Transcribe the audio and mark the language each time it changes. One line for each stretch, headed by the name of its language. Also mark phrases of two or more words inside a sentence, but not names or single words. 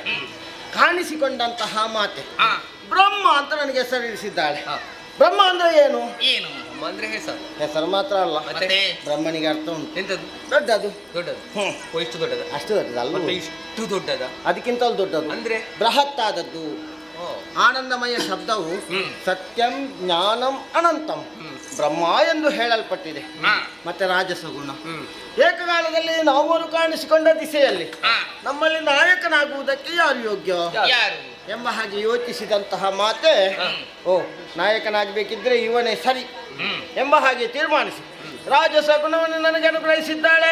Kannada: ಕಾಣಿಸಿಕೊಂಡಂತಹ ಮಾತೆ ಬ್ರಹ್ಮ ಅಂತ ನನಗೆ ಹೆಸರಿಸಿದ್ದಾಳೆ. ಬ್ರಹ್ಮ ಅಂದ್ರೆ ಏನು? ಏನು ಅಂದ್ರೆ ಹೆಸರು. ಹೆಸರು ಮಾತ್ರ ಅಲ್ಲ, ಮತ್ತೆ ಬ್ರಹ್ಮನಿಗೆ ಅರ್ಥ ಉಂಟು. ಎಂತದ್ದು? ದೊಡ್ಡದು. ದೊಡ್ಡದು. ಓ, ಇಷ್ಟು ದೊಡ್ಡದ? ಅಷ್ಟು ದೊಡ್ಡದಲ್ಲ, ಮತ್ತೆ ಇಷ್ಟು ದೊಡ್ಡದ ಅದಕ್ಕಿಂತಲೂ ದೊಡ್ಡದು. ಅಂದ್ರೆ ಬೃಹತ್ ಆದದ್ದು. ಆನಂದಮಯ ಶಬ್ದವು
Sanskrit: ಸತ್ಯಂ ಜ್ಞಾನಂ ಅನಂತಂ ಬ್ರಹ್ಮ
Kannada: ಎಂದು ಹೇಳಲ್ಪಟ್ಟಿದೆ. ಮತ್ತೆ ರಾಜಸ ಗುಣ. ಏಕಕಾಲದಲ್ಲಿ ನಾವು ಕಾಣಿಸಿಕೊಂಡ ದಿಸೆಯಲ್ಲಿ ನಮ್ಮಲ್ಲಿ ನಾಯಕನಾಗುವುದಕ್ಕೆ ಯಾರು ಯೋಗ್ಯ ಯಾರು ಎಂಬ ಹಾಗೆ ಯೋಚಿಸಿದಂತಹ ಮಾತೆ, ಓ ನಾಯಕನಾಗಬೇಕಿದ್ರೆ ಇವನೇ ಸರಿ ಎಂಬ ಹಾಗೆ ತೀರ್ಮಾನಿಸಿ ರಾಜಸ ಗುಣವನ್ನು ನನಗೆ ಅನುಗ್ರಹಿಸಿದ್ದಾಳೆ.